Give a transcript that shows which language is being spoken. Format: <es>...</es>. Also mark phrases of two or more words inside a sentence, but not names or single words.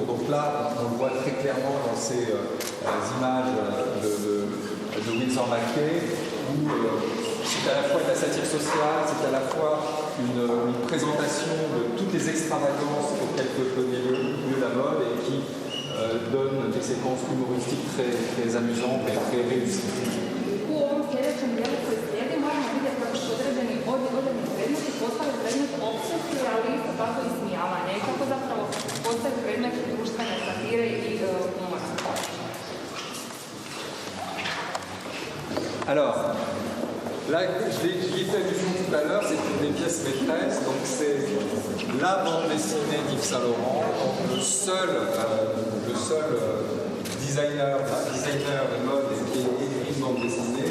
<fr>Donc là, on le voit très clairement dans ces images de Winsor McCay, où c'est à la fois de la satire sociale, c'est à la fois une présentation de toutes les extravagances auxquelles peut donner lieu la mode et qui donne des séquences humoristiques très amusantes et très réussies.</fr> <hr>U ovom sljedećem dijelu koji slijedi možemo vidjeti kako su određeni određeni predmeti postali predmet opsesije, ali isto tako i smijavanja i kako zapravo postaju predmet društvene satire i humora.</hr> <fr>Alors, là, j'y ai fait allusion tout à l'heure, c'est une des pièces maîtresses, donc c'est la bande dessinée d'Yves Saint Laurent, le seul designer de mode qui ait écrit une bande dessinée.</fr>